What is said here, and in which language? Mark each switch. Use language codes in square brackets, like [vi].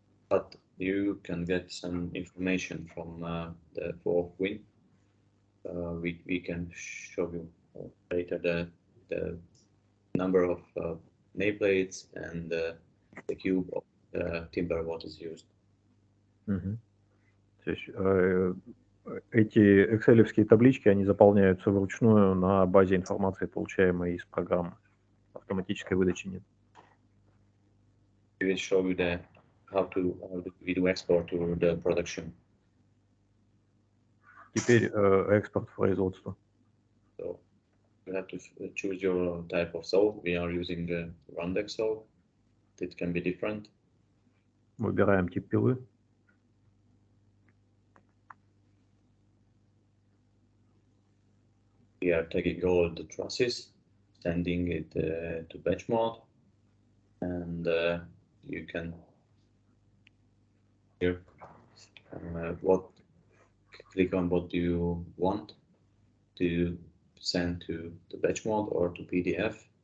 [en] But you can get some information from the WolfWin. We can show you later the number of nameplates and the cube of timber what is used. Mm-hmm. [ru] То есть, эти экселевские таблички, они заполняются вручную на базе информации, получаемой из программы. Автоматической выдачи нет. [en] We will show you how we do export to the production. [ru] Теперь экспорт в производство. [en] So you have to choose your type of saw. We are using the Rundeck saw. It can be different. [ru] Выбираем тип пилы. [en] We are taking all the trusses, sending it to batch mode, and you can here click on what do you want to send to the batch mode or to PDF.